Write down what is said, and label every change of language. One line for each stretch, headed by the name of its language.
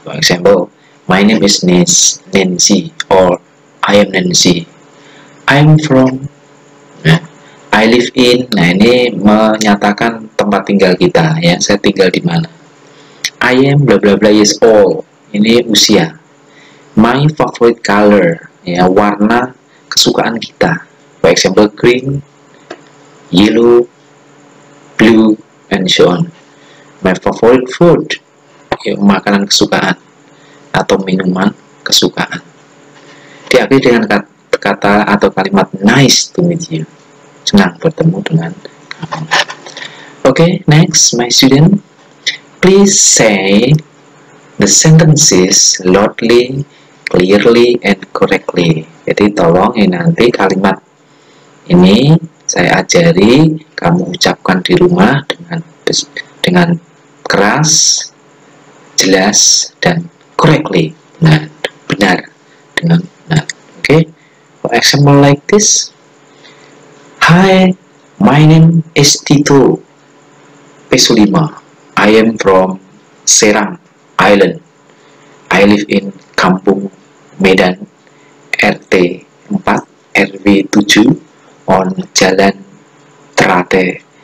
English: For example, my name is Nancy, or I am Nancy. I'm from, I live in.
Indonesian: Nah, ini menyatakan tempat tinggal kita, ya. Saya tinggal di mana.
English: I am bla bla bla years old.
Indonesian: Ini usia.
English: My favorite color,
Indonesian: ya, warna kesukaan kita.
English: For example, green, yellow, blue, and so on. My favorite food,
Indonesian: ya, makanan kesukaan atau minuman kesukaan. Diakhiri dengan kata atau kalimat
English: nice to meet you.
Indonesian: Senang bertemu dengan kamu.
English: Okay, next, my student. Please say the sentences loudly, clearly, and correctly.
Indonesian: Jadi tolong nanti kalimat ini saya ajari, kamu ucapkan di rumah dengan keras, jelas, dan correctly, benar, dengan benar.
English: Okay, for example like this. Hi, my name is Tito Pesulima. I am from Serang Island. I live in Kampung Medan, RT 4, RW 7, on Jalan Terate.